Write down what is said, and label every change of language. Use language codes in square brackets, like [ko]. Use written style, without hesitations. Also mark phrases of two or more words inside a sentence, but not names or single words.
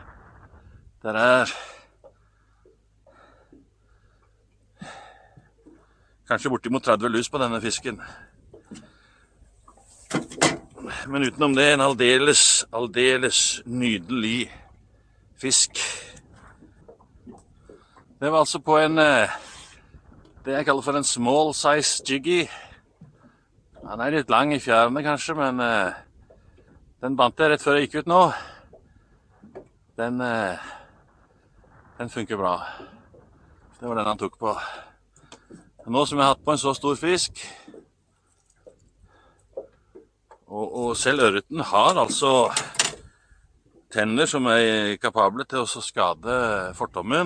[no] Der er kanskje bortimot 30 lus på denne fisken. Men utenom det en aldeles nydelig fisk. Det var altså på en, det jeg kaller for en [en] small size jiggy. [no] Han er litt lang i fjærene kanskje, men den bandt jeg rett før jeg gikk ut nå. Den funker bra. Det var den han tok på. Nå som jeg har hatt på en så stor fisk, og selv ørreten har altså tenner som er kapable til å skade fortommen.